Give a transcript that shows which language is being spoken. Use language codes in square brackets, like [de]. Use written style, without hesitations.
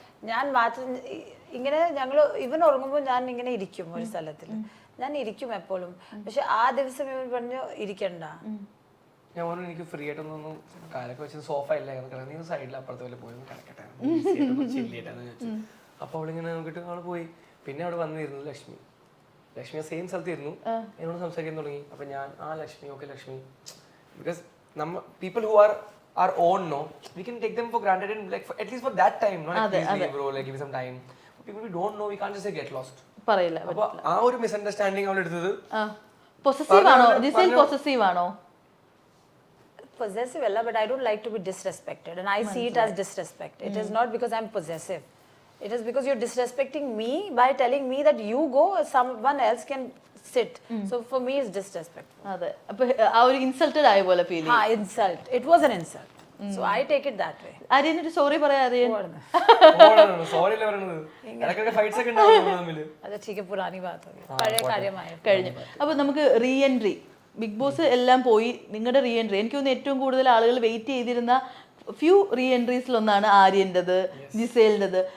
[ml] ഞാൻ മാത്രം ഇങ്ങനെ ഞങ്ങൾ ഇവൻ ഉറങ്ങുമ്പോൾ ഞാൻ ഇങ്ങനെ ഇരിക്കും ഒരു സ്ഥലത്തിൽ. ഞാൻ ഇരിക്കും എപ്പോഴും. പക്ഷെ ആ ദിവസം ഇവൻ പറഞ്ഞു ഇരിക്കണ്ട, ഞാൻ പറഞ്ഞു എനിക്ക് ഫ്രീ ആയിട്ടൊന്നും കാലൊക്കെ വെച്ച് സോഫ ഇല്ല നീ സൈഡിൽ അപ്പുറത്തെ പോലെ പോയി കിടക്കട്ടെ ചില്ലിട്ടാന്ന് ചോദിച്ചു. അപ്പോൾ അവളിങ്ങനെ നോക്കിയിട്ട് അവൾ പോയി. പിന്നെ അവിടെ വന്നിരുന്നു ലക്ഷ്മി സെയിം സ്ഥലത്തിരുന്നു, എന്നോട് സംസാരിക്കാൻ തുടങ്ങി. അപ്പൊ ഞാൻ [en] Lakshmi okay Lakshmi, because people who are our own, no, we can take them for granted and like at least for that time, no, like please leave bro, like give me some time. People we don't know, we can't just say get lost. [ml] പറയില്ല. അപ്പോൾ ആ ഒരു misunderstanding അവൾ എടുത്തത്. Possessive ആണോ Gizele? Possessive ആണോ? [en] Possessive [ml] alla, [en] but I don't like to be disrespected, and I see it as disrespect. It is not because I'm possessive. It is because you're disrespecting me by telling me that you go, someone else can sit. So for me it's disrespectful. [ml] അതെ, അപ്പൊ ആ ഒരു insulted ആയ പോലെ feel ചെയ്യും. [en] Insult. It was an insult. So I take it that way. [ml] ആര്യനൊരു sorry പറയാ. Aryan sorry അല്ലേ പറയുന്നത്, ഇടയ്ക്കൊക്കെ ഫൈറ്റ്സ് ഒക്കെ ഉണ്ടാവും തമ്മിൽ. [hi] അത് ठीक है, पुरानी बात हो गई, [ml] പഴയ കാര്യമായി കഴിഞ്ഞു. അപ്പൊ നമുക്ക് റീ എൻട്രി, ബിഗ് ബോസ് എല്ലാം പോയി, നിങ്ങളുടെ റീ എൻട്രി, എനിക്ക് തോന്നുന്നു ഏറ്റവും കൂടുതൽ ആളുകൾ വെയിറ്റ് ചെയ്തിരുന്ന ഫ്യൂ റീ എൻട്രീസിലൊന്നാണ് ആര്യൻ്റെത്, ജിസേലിൻ്റെത്.